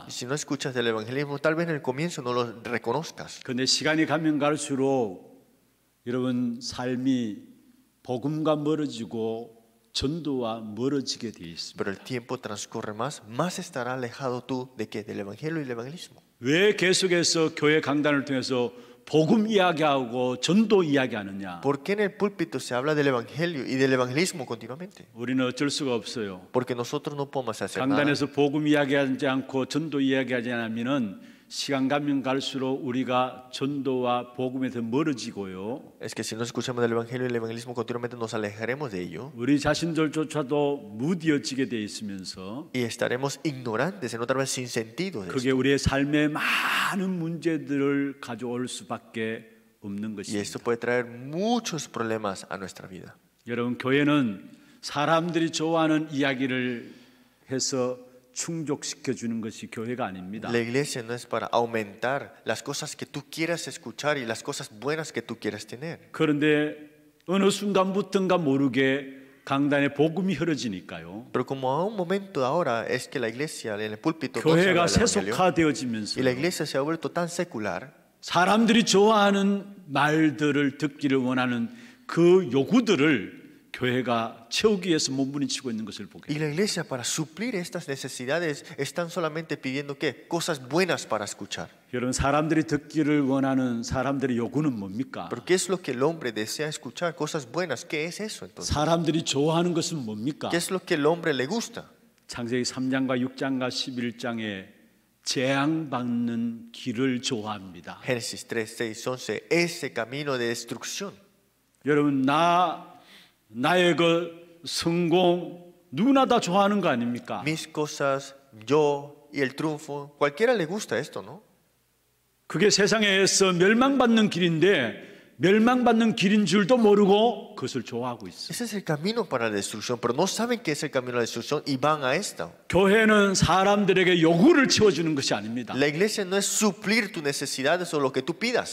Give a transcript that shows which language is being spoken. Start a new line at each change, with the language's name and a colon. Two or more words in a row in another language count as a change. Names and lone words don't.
Spanish: Y si no escuchas del evangelismo, tal vez en el comienzo no lo reconozcas.
Korean: 근데 시간이 가면 갈수록 여러분 삶이 복음과 멀어지고 전도와 멀어지게 돼 있습니다.
Spanish: Pero el tiempo transcurre más, más estará alejado tú de qué? Del evangelio y el evangelismo.
Korean: 왜 계속해서 교회 강단을 통해서 복음 이야기하고 전도 이야기하느냐?
Spanish: ¿Por qué en el púlpito se habla del evangelio y del evangelismo continuamente?
Korean: 우리는 어쩔 수가 없어요.
Spanish: Porque nosotros no podemos hacer nada.
Korean: 강단에서 복음 이야기하지 않고 전도 이야기하지 않으면은 시간 가면 갈수록 우리가 전도와 복음에 더 멀어지고요.
Spanish: Es que si no escuchamos del evangelio y el evangelismo continuamente nos alejaremos de ello
Korean: 우리 자신들조차도 무디어지게 돼 있으면서
Spanish: y estaremos ignorantes, en otra vez sin sentido de
Korean: 그게
Spanish: esto.
Korean: 우리의 삶에 많은 문제들을 가져올 수밖에 없는
Spanish: Y esto
Korean: 것입니다.
Spanish: puede traer muchos problemas a nuestra vida.
Korean: 여러분, 교회는 사람들이 좋아하는 이야기를 해서 충족시켜 주는 것이 교회가 아닙니다.
Spanish: La iglesia no es para aumentar las cosas que tú quieras escuchar y las cosas buenas que tú quieras tener.
Korean: 그런데 어느 순간부터인가 모르게 강단에 복음이 흐려지니까요.
Spanish: Pero como a un momento ahora es que la iglesia en el púlpito todo se
Korean: 교회가
Spanish: habla del evangelio,
Korean: 세속화되어지면서
Spanish: y la iglesia se ha vuelto tan secular
Korean: 사람들이 좋아하는 말들을 듣기를 원하는 그 요구들을 교회가 채우기 위해서 몸부림치고 있는 것을 보게
Spanish: y
Korean: 됩니다.
Spanish: la iglesia para suplir estas necesidades están solamente pidiendo ¿qué? Cosas buenas para escuchar.
Korean: 여러분, 사람들이 듣기를 원하는 사람들의 요구는 뭡니까?
Spanish: Pero ¿qué es lo que el hombre desea escuchar? Cosas buenas. ¿Qué es eso entonces?
Korean: 사람들이 좋아하는 것은 뭡니까?
Spanish: ¿Qué es lo que el hombre le gusta?
Korean: 창세기 3장과 6장과 11장에 재앙받는 길을 좋아합니다.
Spanish: Génesis 3, 6, 11. Ese camino de destrucción.
Korean: 여러분, 나의 그 성공 누구나 다 좋아하는 거 아닙니까?
Spanish: Mis cosas, yo y el triunfo. Cualquiera le gusta esto, ¿no?
Korean: 그게 세상에서 멸망받는 길인데 멸망받는 길인 줄도 모르고 그것을 좋아하고 있어요.
Spanish: Ese es el camino para la destrucción, pero no saben que es el camino a la destrucción y van a esta.
Korean: 교회는 사람들에게 요구를 채워주는 것이 아닙니다.
Spanish: La iglesia no es suplir tus necesidades o lo que tú pidas.